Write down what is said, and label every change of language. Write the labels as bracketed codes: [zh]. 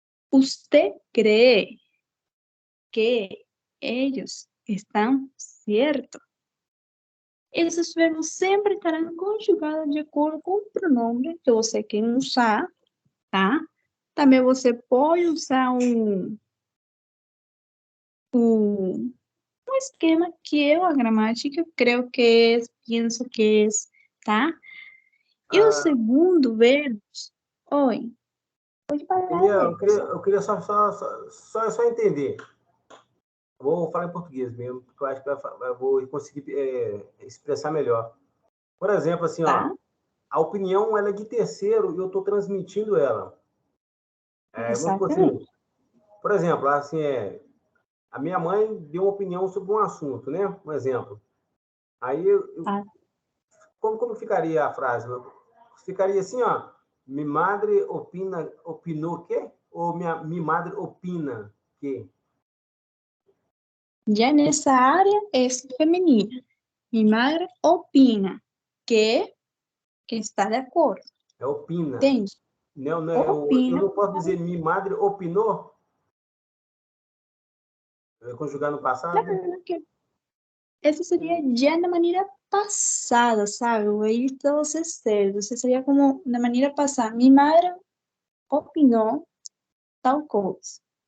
[es] Usted cree que ellos están ciertos. [pt] Esses verbos sempre estarão conjugados de acordo com o pronome que você quer usar, tá? Também você pode usar um esquema que eu, a gramática, creio que é, penso que é, tá? E o segundo verbo, oi, pode falar. Eu queria só entender. Vou falar em português mesmo, porque eu acho que eu vou conseguir expressar melhor. Por exemplo, assim, tá. A opinião ela é de terceiro e eu estou transmitindo ela. Assim, por exemplo, assim, a minha mãe deu uma opinião sobre um assunto, né? Um exemplo. Aí, como ficaria a frase? Ficaria assim, [es] mi madre opinou que? Ou mi madre opina que? [pt] Já nessa área é feminina. [es] Mi madre opina que está de acordo. [pt] É opina. Entende? Não, opina. Eu não posso dizer [es] mi madre opinou? [pt] Conjugar no passado? Não, essa seria já da maneira passada, sabe? Aí está você certo. Você seria como da maneira passada. [es] Mi madre opinou tal coisa.